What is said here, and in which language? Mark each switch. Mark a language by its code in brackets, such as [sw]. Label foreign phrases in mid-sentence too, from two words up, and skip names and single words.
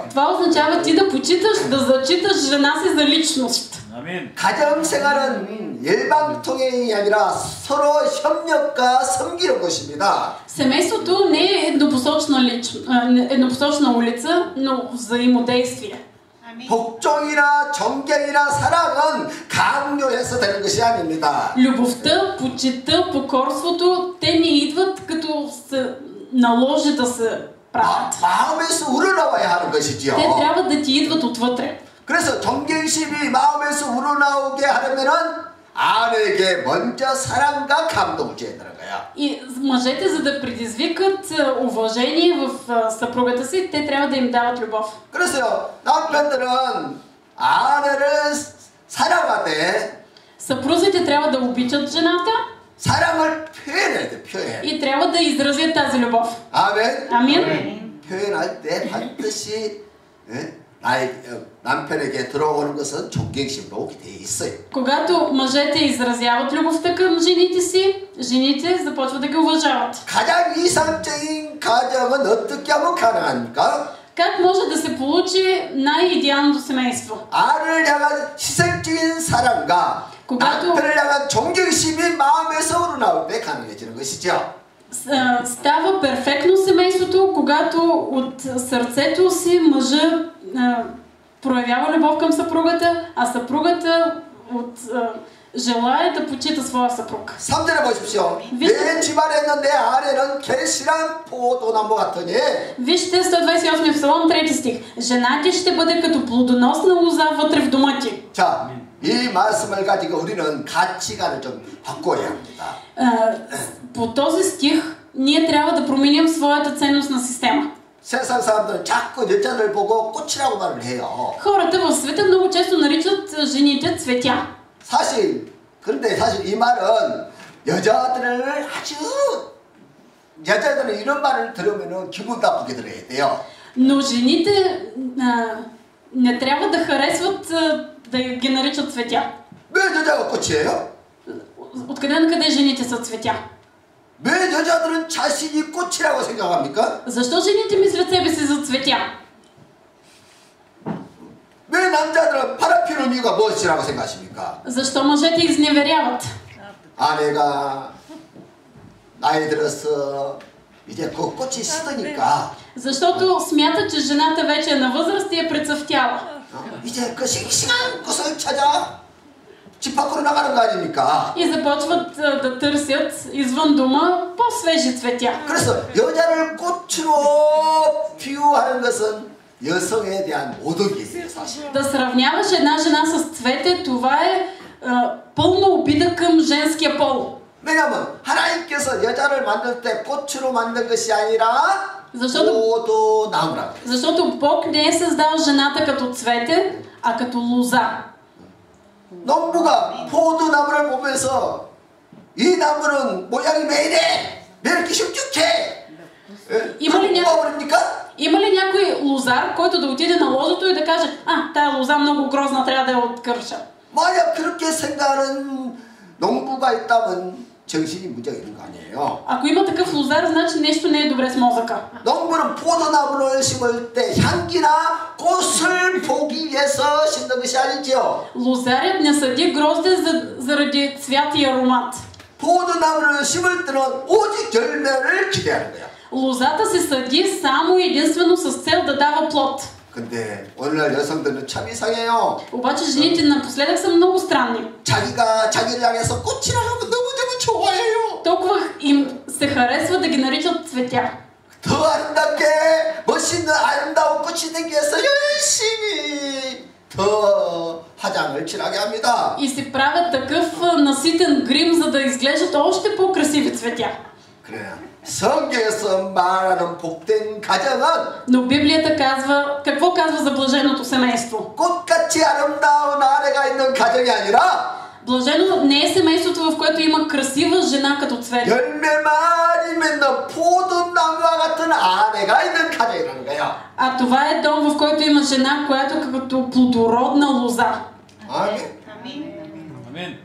[bg] Това означава ти да почиташ, да зачиташ жена си за личност. [ko] 가정 생활은 일방통행이 아니라 서로 협력과 섬기는 것입니다. [bg] Семейството не е еднопосочна улица, но взаимодействие. [ko] 복종이나 정경이나 사랑은 강요해서 되는 것이 아닙니다. [bg] Любовта, почита, покорството, те не идват като се наложи да се правят. [ko] 마음에서 우러나와야 하는 것이지요. [bg] Те трябва да ти идват отвътре. [ko] 그래서 정경심이 마음에서 우러나오게 하려면은 아내에게 먼저 사랑과 감동을 줘야 되는 거야. [bg] И мъжете, за да предизвикат уважение в съпругата си, те трябва да им дават любов. [ko] 그래서요, 남편들은 아내를 사랑하되 [bg] съпрузите трябва да обичат жената. [ko] 사랑을 표현해야 돼, 표현. [bg] И трябва да изразят тази любов. [ko] 아멘. [bg] Амин. [ko] 표현할 때 반드시 남편에게 들어오는 것은 존경심으로 오게 돼 있어요. [bg] Когато мъжете изразяват любовта към жените си, жените започват да ги уважават. [ko] 가장 이상적인 가정은 어떻게 하면 가능합니까? [bg] Как може да се получи най-идеалното семейство? [ko] 아내를 향한 희생적인 사랑과 남편을 향한 존경심이 마음에서 우러나올 때 가능해지는 것이죠. [bg] Става перфектно семейството, когато от сърцето си мъжа проявява любов към съпругата, а съпругата желая да почита своя съпруг. [ko] 3절에 보십시오. 내 집안에는 내 아내는 결실한 포도나무 같으니. [bg] Вижте 128 псалом 3 стих. Жена ти ще бъде като плодоносна лоза вътре в дома ти. [ko] 자, 이 말씀을 가지고 우리는 가치관을 좀 바꿔야 합니다. [bg] По този стих ние трябва да променим своята ценностна система. [ko] 세상 사람들은 자꾸 여자를 보고 꽃이라고 말을 해요. [bg] Хората в света много често наричат жените цветя. [ko] 그런데 사실 이 말은 여자들은 이런 말을 들으면 기분 나쁘게 들어야 돼요. [bg] Но жените не трябва да харесват да ги наричат цветя. [ko] 왜 여자가 꽃이에요? [bg] Откъде на къде жените са цветя? [ko] 왜 여자들은 자신이 꽃이라고 생각합니까? [bg] Защо жените мислят себе си за цветя? [ko] 왜 남자들은 바람피는 이유가 무엇이라고 생각하십니까? [bg] Защо мъжете изневеряват? [ko] 아내가 나이 들어서 이제 그 꽃이 시드니까. [bg] Защото смятат, че жената вече е на възраст и е прецъфтяла. [ko] 이제 그 싱싱한 꽃을 찾아. 집 밖으로 나가는 거 아닙니까? [bg] И започват да търсят извън дома по-свежи цветя. [ko] 그래서 여자를 꽃으로 비유하는 것은 여성에 대한 모독이에요, 사실. [bg] Да сравняваш една жена с цвете, това е пълна обида към женския пол. [ko] 왜냐하면 하나님께서 여자를 만들 때 꽃으로 만든 것이 아니라 포도나무라고. [bg] Защото Бог не е създал жената като цвете, а като лоза. [ko] 농부가 포도나무를 보면서 이 나무는 모양이 왜 이래? 왜 이렇게 흉측해? [bg] Има ли някой лозар, който да отиде на лозото и да каже: тая лоза много грозна, трябва да я откърша? [ko] 만약 그렇게 생각하는 농부가 있다면 정신이 문제가 있는 거 아니에요? [bg] Ако има такъв лозар, значи нещо не е добре с мозъка. [ko] 농부는 포도나무를 심을 때 향기나 꽃을 보기 위해서 심는 것이 아니지요. [bg] Лозарят не съди грозде заради цвят и аромат. [ko] 포도나무를 심을 때는 오직 열매를 기대하는 거야. [bg] Лозата се съди само и единствено с цел да дава плод. [ko] 근데 오늘날 여성들은 참 이상해요. [bg] Обаче жените напоследък са много странни. [ko] 자기가 자기를 향해서 꽃이라 하면 너무너무 좋아해요. [bg] Толкова им се харесва да ги наричат цветя. [ko] 더 아름답게 멋있는 아름다운 꽃이 되기 위해서 열심히 더 화장을 칠하게 합니다. [bg] И си правят такъв наситен грим, за да изглеждат още по-красиви цветя. [ko] 그래. 성경에서 말하는 복된 가정은 [bg] Но Библията казва, какво казва за блаженото семейство? [ko] 꽃같이 아름다운 아내가 있는 가정이 아니라 [bg] Блажено не е семейството, в което има красива жена като цвет. [ko] 열매만 맺는 포도나무와 같은 아내가 있는 가정이라는 거야. [bg] А това е дом, в който има жена, която е като плодородна лоза. [ko] 아멘.